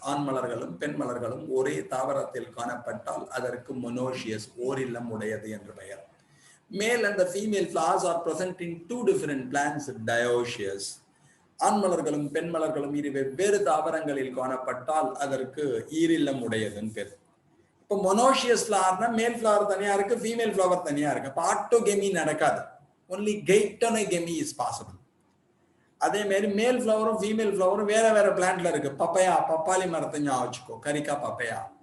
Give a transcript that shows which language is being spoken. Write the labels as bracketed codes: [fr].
[ta] ஆண் மலர்களும் பெண் மலர்களும் ஒரே தாவரத்தில் காணப்பட்டால் அதற்கு monoecious, ஓரில்லம் உடையது என்று பெயர். [en] Male and the female flowers are present in 2 different plants, dioecious. [ta] ஆண் மலர்களும் பெண் மலர்களும் இரு வெவ்வேறு தாவரங்களில் காணப்பட்டால் அதற்கு ஈரில்லம் உடையதுன்னு பேர். இப்போ மொனோஷியஸ் ஃபிளவர்னா மேல் ஃபிளவர் தனியா இருக்கு, ஃபீமேல் ஃபிளவர் தனியா இருக்கு. [en] அப்போ ஆட்டோகெமி நடக்காது, only geitonogamy is possible. [ta] அதே மாதிரி மேல் ஃபிளவரும் ஃபீமேல் ஃபிளவரும் வேற வேற பிளான்ட்ல இருக்கு. பப்பையா, பப்பாளி மரத்தை ஞாபகம் வச்சுக்கோ, கரிக்கா பப்பையா.